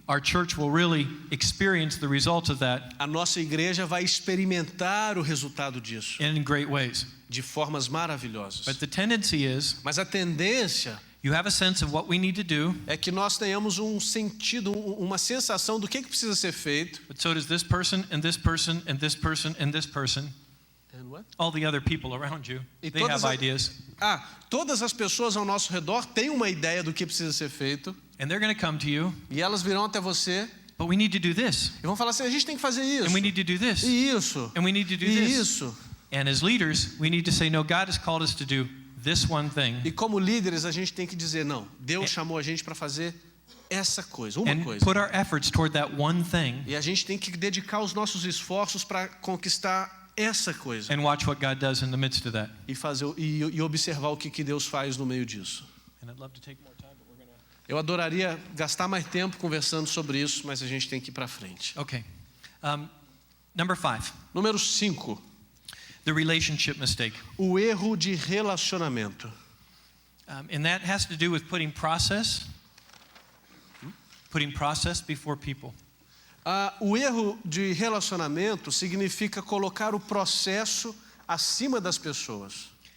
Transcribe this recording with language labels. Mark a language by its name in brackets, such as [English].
[English] our church will really experience the results of that [Portuguese] a nossa igreja vai experimentar o resultado disso [English] in great ways. [Portuguese] de formas maravilhosas. [English] But the tendency is [Portuguese] Mas a tendência [English] you have a sense of what we need to do, [Portuguese] é que nós tenhamos um sentido, uma sensação do que precisa ser feito. [English] but so does this person and this person and this person and this person. All the other people around you, [Portuguese] E [English] they have ideas. [Portuguese] todas as pessoas ao nosso redor têm uma ideia do que precisa ser feito. [English] And they're going to come to you, [Portuguese] E elas virão até você [English] but we need to do this. [Portuguese] e vão falar assim: a gente tem que fazer isso. [English] And we need to do this. [Portuguese] E isso. [English] And we need to do [Portuguese] E [English] this. [Portuguese] isso. [English] And as leaders, we need to say, no, God has called us to do this one thing. [Portuguese] E como líderes, a gente tem que dizer: não, Deus chamou a gente para fazer essa coisa, uma [English] And [Portuguese] coisa. [English] put our efforts toward that one thing [Portuguese] E a gente tem que dedicar os nossos esforços para conquistar essa coisa. [English] and watch what God does in the midst of that. [Portuguese] E observar o que Deus faz no meio disso. [English] And I'd love to take more time, but we're going to... [Portuguese] Eu adoraria gastar mais tempo conversando sobre isso, mas a gente tem que ir para frente. [English] Okay. Number 5, [Portuguese] Número 5, [English] the relationship mistake. [Portuguese] o erro de relacionamento. [English] And that has to do with putting process before people. [Portuguese] O erro de relacionamento significa colocar o processo acima das pessoas.